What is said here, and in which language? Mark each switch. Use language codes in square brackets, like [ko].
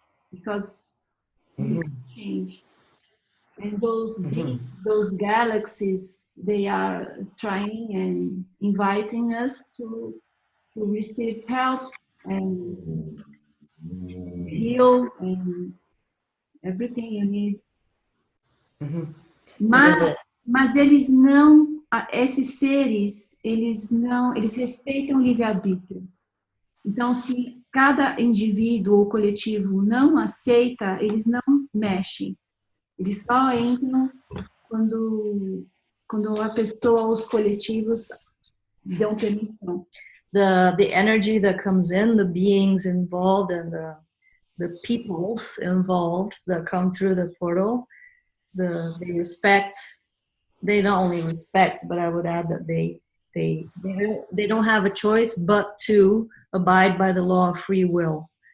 [en] Because we change. And those galaxies, they are trying and inviting us to receive help and heal and everything you need. [pt] Mas eles não, esses seres, eles respeitam o livre-arbítrio. Então, se cada indivíduo ou coletivo não aceita, eles não mexem. Eles só entram quando a pessoa ou os coletivos dão permissão. [en] The energy that comes in, the beings involved and the peoples involved that come through the portal, they not only respect, but I would add that they don't have a choice but to abide by the law of free will.